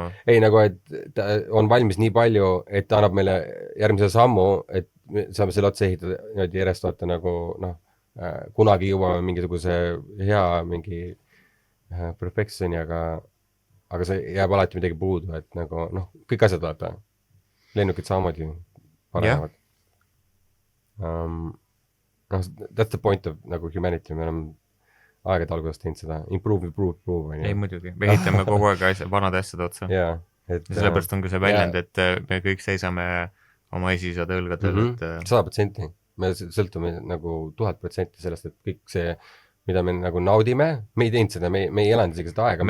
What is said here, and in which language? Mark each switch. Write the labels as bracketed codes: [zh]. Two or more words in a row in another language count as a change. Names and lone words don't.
[et] Ei, nagu, et ta on valmis nii palju, et ta annab meile järgmise sammu, et saame selle otsa ehitada niimoodi järjest vaata nagu, kunagi jõuame mingisuguse hea mingi perfectioni, aga see jääb alati midagi puudu, et nagu, kõik asjad vaata. Lennukid samamoodi parenevad. [en] That's the point of [et] nagu humanity, me oleme aegade algusest teinud seda, improve. Ei muidugi, me ehitame kogu aeg vanade asjade otsa. Ja sellepärast on ka see väljend, et me kõik seisame oma esisade õlgadel. 100%, me sõltume nagu 1000% sellest, et kõik see, mida me nagu naudime, me ei teinud seda, me ei elanud isegi seda aega.